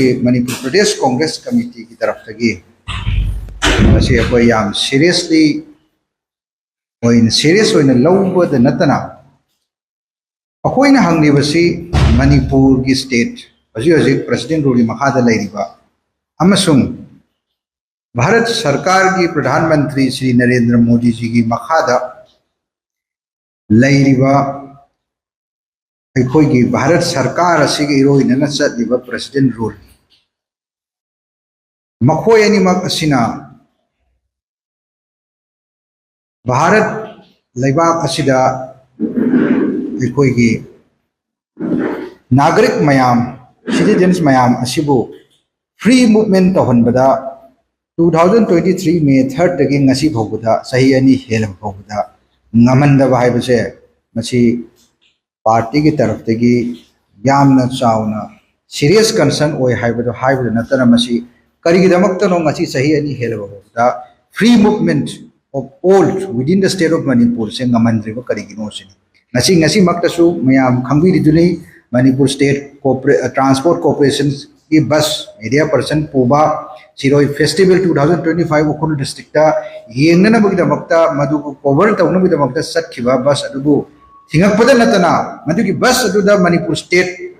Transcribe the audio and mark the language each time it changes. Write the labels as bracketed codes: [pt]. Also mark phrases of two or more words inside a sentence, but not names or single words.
[mni] Manipur Pradesh Congress Committee ki taraftagi masi akoi yam [en] seriously serious [mni] lawbada natana akoina hanglibasi Manipur gi state haji president ruli makhada lairiba amasung Bharat Sarkar gi Pradhan Mantri Shri Narendra Modi ji gi makhada lairiba aikoi gi Bharat Sarkar asigi iroina na chatliba [en] president rule [mni] makhoi animak asina Bharat Laibak asida aikoigi Nagarik mayam citizens mayam asibu [en] free movement [mni] tohonbada 2023 May 3rd dagi ngasi phobada sahi ani helam phobada ngamanda bahai base masi party ki taraf dagi yamna chauna [en] serious concern [mni] oi haibado haibado natana masi karigi damakta no ngasi sahi ani helam phobada [en] free movement of all within the state of Manipur [mni] se ngamandriba karigino sini ngasi maktasu mayam khangbi duni Manipur State Transport Corporation ki bus [en] media person [mni] puba Siroi Festival 2025 Ukhrul district ta yengnana bagida makta madu cover tawna bagida makta satkiba bus adubu thingakpada natana madu ki bus aduda Manipur State